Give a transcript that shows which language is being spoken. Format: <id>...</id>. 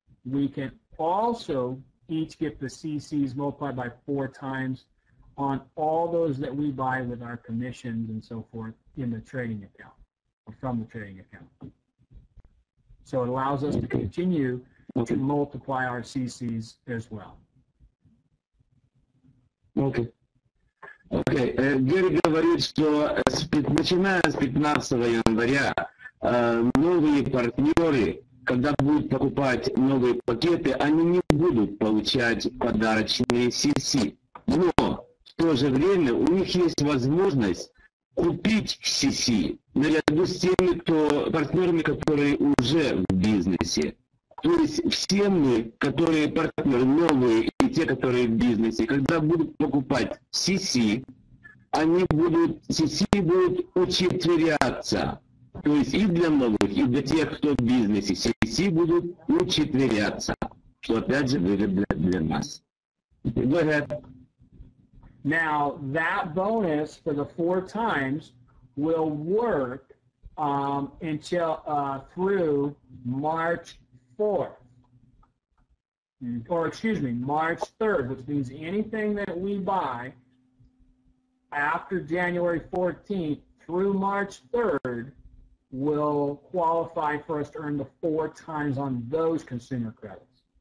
<en>We can also each get the CCs multiplied by 4 times on all those that we buy with our commissions and so forth in the trading account, or from the trading account. So it allows us to continue to multiply our CCs as well.</en> <ru>Окей. Окей. Гэри говорит, что начиная с 15 января новые партнеры, когда будут покупать новые пакеты, они не будут получать подарочные CC. Но в то же время у них есть возможность купить CC наряду с теми партнерами, которые уже в бизнесе. То есть все мы, которые партнеры новые и те, которые в бизнесе, когда будут покупать CC, CC будут учетверяться. То есть и для новых, и для тех, кто в бизнесе, CC будут учетверяться, что опять же выгодно для нас.</ru> <en>Go ahead. Now, that bonus for the 4 times will work until through March 4th, or excuse me, March 3rd, which means anything that we buy after January 14th through March 3rd will qualify for us to earn the 4 times on those consumer credits.</en>